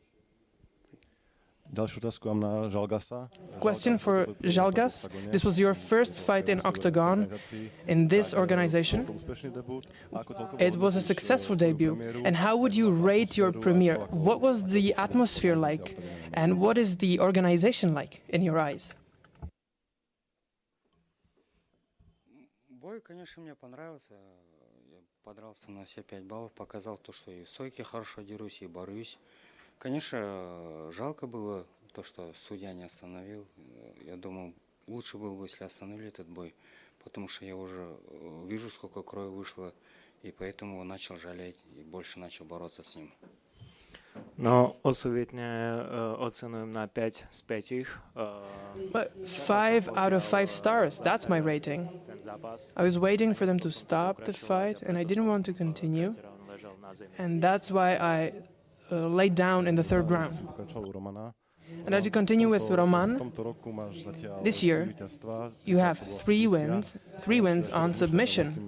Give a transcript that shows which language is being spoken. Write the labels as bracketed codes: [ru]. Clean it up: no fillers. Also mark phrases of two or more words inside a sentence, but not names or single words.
[en] Question for Žalgas. This was your first fight in Octagon, in this organization. It was a successful debut. And how would you rate your premiere? What was the atmosphere like? And what is the organization like in your eyes? [ru] Бой, конечно, мне понравился. Я подрался на все 5 баллов, показал то, что и в стойке хорошо дерусь, и борюсь. Конечно, жалко было то, что судья не остановил. Я думал, лучше было бы, если остановили этот бой, потому что я уже вижу, сколько крови вышло, и поэтому начал жалеть и больше начал бороться с ним. [sk] No, osobitne ocenujem na 5 z 5. [en] But 5 out of 5 stars, that's my rating. I was waiting for them to stop the fight, and I didn't want to continue. And that's why I laid down in the third round. And to continue with Roman, this year you have 3 wins on submission.